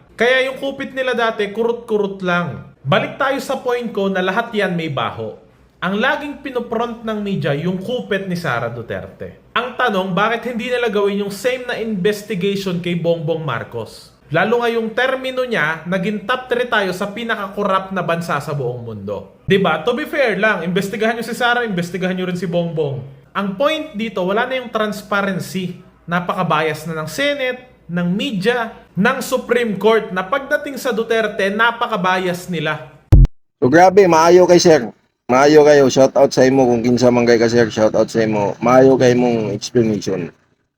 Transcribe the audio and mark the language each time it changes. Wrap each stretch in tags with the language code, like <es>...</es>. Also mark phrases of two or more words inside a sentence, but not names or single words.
<tl>Kaya yung kupit nila dati, kurut-kurut lang. Balik tayo sa point ko na lahat yan may baho. Ang laging pinopront ng media yung kupit ni Sara Duterte. Ang tanong, bakit hindi nila gawin yung same na investigation kay Bongbong Marcos? Lalo nga yung termino niya, naging top 3 tayo sa pinaka-corrupt na bansa sa buong mundo. Diba?</tl> <en>To be fair</en> <tl>lang, investigahan nyo si Sara, investigahan nyo rin si Bongbong. Ang point dito, wala na yung transparency. Napaka-bias na ng Senate, ng media, ng Supreme Court, na pagdating sa Duterte, napaka-bias nila.</tl> <ceb>So grabe, maayo kay sir. Maayo kayo,</ceb> <en>shout out</en> <ceb>sa imo kung kinsa man kay ka sir,</ceb> <en>shout out</en> <ceb>sa imo. Maayo kay mong explanation.</ceb>